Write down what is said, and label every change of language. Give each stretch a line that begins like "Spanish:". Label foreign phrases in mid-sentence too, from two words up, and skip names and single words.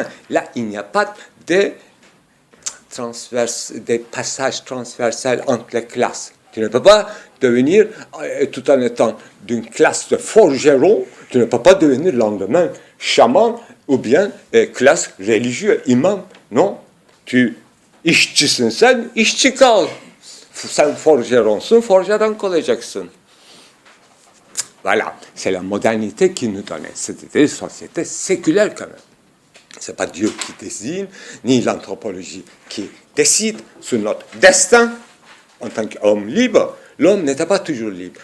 French: Là, il n'y a pas des passages transversaux entre les classes. Tu ne peux pas devenir, tout en étant d'une classe de forgeron, tu ne peux pas devenir le lendemain chaman ou bien classe religieuse, imam. Non,
Turkish: işçisin sen, işçi kal. Sen forgeronsun, forgeron kalacaksın.
French: Voilà, c'est la modernité qui nous donnait. C'était une société séculaire quand même. Ce n'est pas Dieu qui désigne, ni l'anthropologie qui décide sur notre destin. En tant qu'homme libre, l'homme n'était pas toujours libre.